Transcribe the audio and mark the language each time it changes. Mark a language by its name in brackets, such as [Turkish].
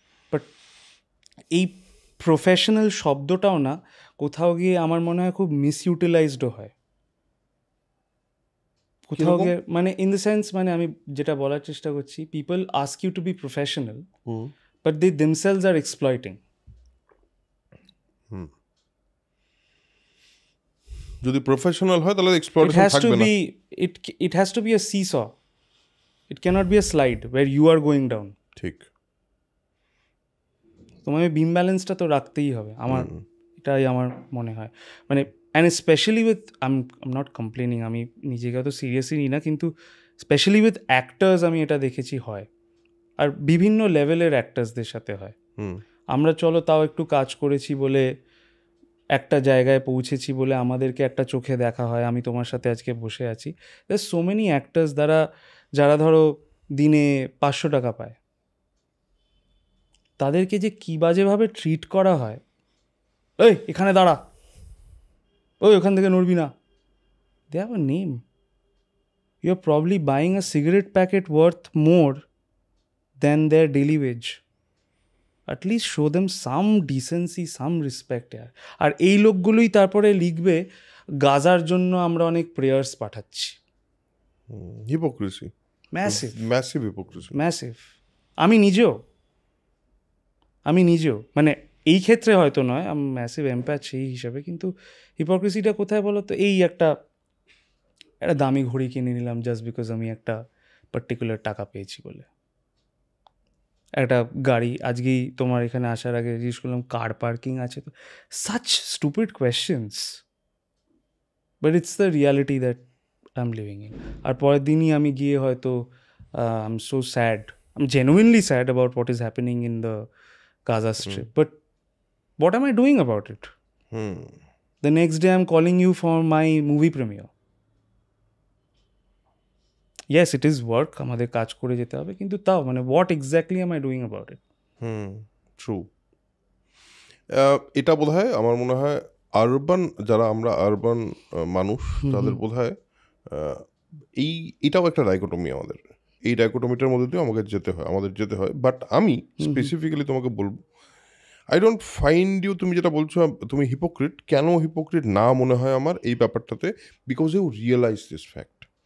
[Bangla] But এই professional শব্দটাও না কোথাও গিয়ে আমার মনে হয় খুব মিসইউটিলাইজডও হয় কোথাও গিয়ে, মানে [English] in the sense, [Bangla] মানে আমি যেটা বলার চেষ্টা করছি, [English] People ask you to be professional but they themselves are exploiting. [Bangla] যদি প্রফেশনাল হয় তাহলে এক্সপ্লয়েটেশন থাকবে না। [English] It has to be a seesaw. It cannot be a slide where you are going down. [Bangla] ঠিক। তোমাকে বিম ব্যালেন্সটা তো রাখতেই হবে, এটাই আমার মনে হয়। মানে [English] and specially with, I am not complaining, [Bangla] আমি নিজেকে অত সিরিয়াসলি নিই না, কিন্তু [English] specially with actors [Bangla] আমি এটা দেখেছি হয়, আর বিভিন্ন লেভেলের অ্যাক্টার্সদের সাথে হয়। আমরা চলো তাও একটু কাজ করেছি বলে, একটা জায়গায় পৌঁছেছি বলে আমাদেরকে একটা চোখে দেখা হয়, আমি তোমার সাথে আজকে বসে আছি। [English] there so many actors [Bangla] যারা ধরো দিনে 500 টাকা পায়, তাদেরকে যে কী বাজেভাবে ট্রিট করা হয়, ওই এখানে দাঁড়া, ওই ওখান থেকে নড়বি না, [English] They have a name. You are probably buying a cigarette packet worth more than their daily wage. at least show them some decency, some respect. [Bangla] আর এই লোকগুলোই তারপরে লিখবে গাজার জন্য আমরা অনেক প্রেয়ার্স পাঠাচ্ছি। [English] Hypocrisy, massive hypocrisy, massive. [Bangla] আমি নিজেও মানে এই ক্ষেত্রে হয়তো নয়, আমি [English] massive empath [Bangla] সেই হিসাবে, কিন্তু হিপোক্রেসিটা কোথায় বলো তো? এই একটা দামি ঘড়ি কিনে নিলাম [English] just because [Bangla] আমি একটা পার্টিকুলার টাকা পেয়েছি বলে। একটা গাড়ি আজকেই তোমার এখানে আসার আগে জিজ্ঞেস করলাম কার পার্কিং আছে, তো [English] Such stupid questions, but it's the reality that I am living in. [Bangla] আর পরের দিনই আমি গিয়ে হয়তো [English] I am so sad, I am genuinely sad about what is happening in the Gaza strip, but what am I doing about it? The next day I'm calling you for my movie premiere. Yes, it is work, [Bangla] আমাদের কাজ করে যেতে হবে, কিন্তু তাও মানে [English] what exactly am I doing about it? True. [Bangla] এটা বোধহয় আমার মনে হয় আরবান, যারা আমরা আরবান মানুষ তাদের বোধহয় এটাও একটা ডাইকোটমি, আমাদের এই ডাইকোটমিটার মধ্যে দিয়ে আমাদের যেতে হয়। বাট আমি স্পেসিফিক্যালি তোমাকে বলবো, [English] I don't find you, [Bangla] তুমি যেটা বলছো তুমি হিপোক্রিট, কেন হিপোক্রিট না মনে হয় আমার এই ব্যাপারটাতে, [English] Because you realise this fact.